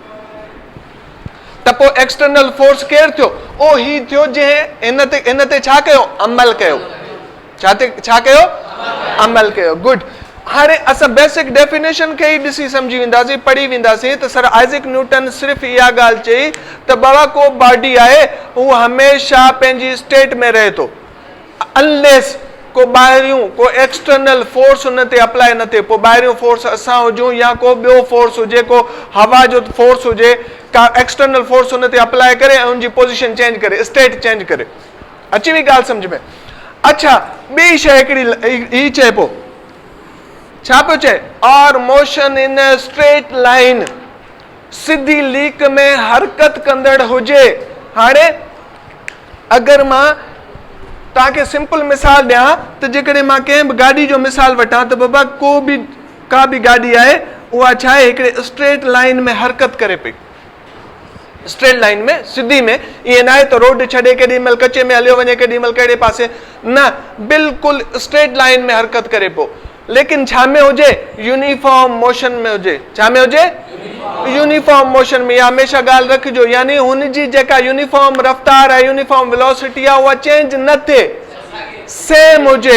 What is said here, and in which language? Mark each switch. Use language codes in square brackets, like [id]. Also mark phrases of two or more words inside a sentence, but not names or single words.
[sd] त पोइ [en] external force [sd] केरु थियो, ओ ही थियो जंहिं इन ते छा कयो, अमल कयो, छा कयो, अमल कयो। गुड। हाणे असां [en] basic definition [sd] खे ई ॾिसी सम्झी वेंदासीं, पढ़ी वेंदासीं त सर आइज़ैक न्यूटन सिर्फ़ु इहा ॻाल्हि चई त बाबा को बॉडी आहे हू हमेशह पंहिंजी स्टेट में रहे थो, अनलेस को ॿाहिरियों को [en] external force [sd] हुन ते अप्लाई न थिए। पोइ ॿाहिरियों फोर्स असां हुजूं या को ॿियो फोर्स हुजे, को हवा जो फोर्स हुजे, का [en] external force [sd] हुन ते अप्लाई करे ऐं हुनजी [en] position change [sd] करे, [en] state change [sd] करे। अची वई ॻाल्हि सम्झ में? अच्छा, ॿी शइ हिकिड़ी ही चए पोइ, छा पियो चए, [en] or motion in a straight line, [sd] सिधी लीक में हरकत कंदड़ हुजे। हाणे अगरि मां तव्हांखे सिंपल मिसाल ॾियां त जेकॾहिं मां कंहिं बि गाॾी जो मिसाल वठां त बाबा का बि गाॾी आहे उहा छा आहे, हिकिड़े [en] straight line [sd] में हरकत करे पई, [en] straight line [sd] में, सिधी में, ईअं न आहे त रोड छॾे केॾी महिल कचे में हलियो वञे, केॾी महिल कहिड़े पासे, न, बिल्कुलु [en] straight line [sd] में हरकत करे पियो, लेकिन छा में हुजे, [en] uniform motion [sd] में हुजे। छा में हुजे, [en] uniform motion [sd] में। हमेशा ॻाल्हि रखिजो, यानी हुनजी जेका यूनिफॉर्म रफ़्तार आहे, [en] uniform velocity [sd] आहे, उहा चेंज न थिए, सेम हुजे।